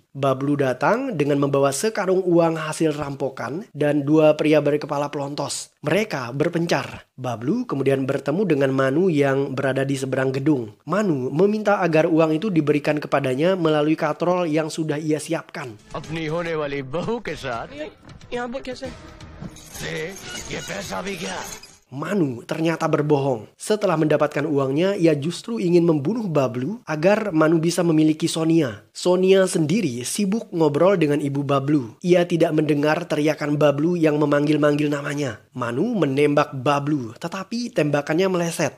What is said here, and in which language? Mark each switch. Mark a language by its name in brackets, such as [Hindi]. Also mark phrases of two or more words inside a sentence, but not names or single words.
[Indonesian] Bablu datang dengan membawa sekarung uang hasil rampokan dan dua pria berkepala pelontos. Mereka berpencar. Bablu kemudian bertemu dengan Manu yang berada di seberang gedung. Manu meminta agar uang itu diberikan kepadanya melalui katrol yang sudah ia siapkan. [Hindi] अपनी होने वाली बहू के साथ यहाँ पर कैसे ये पैसा भी क्या [Indonesian] Manu ternyata berbohong. Setelah mendapatkan uangnya, ia justru ingin membunuh Bablu agar Manu bisa memiliki Sonia. Sonia sendiri sibuk ngobrol dengan ibu Bablu. Ia tidak mendengar teriakan Bablu yang memanggil-manggil namanya. Manu menembak Bablu, tetapi tembakannya meleset.